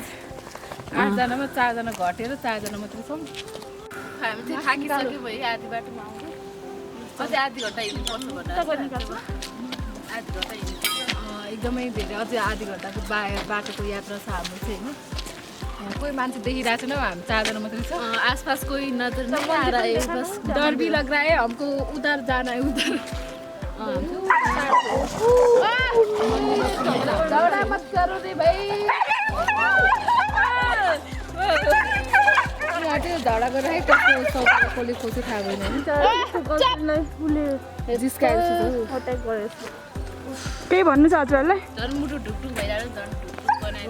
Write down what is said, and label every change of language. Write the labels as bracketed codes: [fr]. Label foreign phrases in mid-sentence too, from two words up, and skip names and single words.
[ne] 8 जनामा 4 जना घटेर 4 जना मात्रै छौँ। हामी चाहिँ थाकिसक्यो भयो आधी बाटोमा आउँछ। अझै आधी घन्टा हिँड्नुपर्छ भनेर आधी घन्टा हिँड्नु एकदमै धेरै अझै आधी घन्टाको बाटोको यात्रा छ हाम्रो चाहिँ होइन कोही मान्छे देखिरहेको छैन हामी 4 जना मात्रै छ [hi] आसपास कोई नजर नहीं आ रहा है बस डर भी लग रहा है हमको उधर जाना है उधर झगड़ा मत करो रे भाई [ne] झगडा गरेर है कस्तो कसले खोज्यो थाहा भएन केही भन्नु छ हजुरहरूलाई झन् मुटु ढुकढुक भइरहेको झन् ढुकढुक बनायो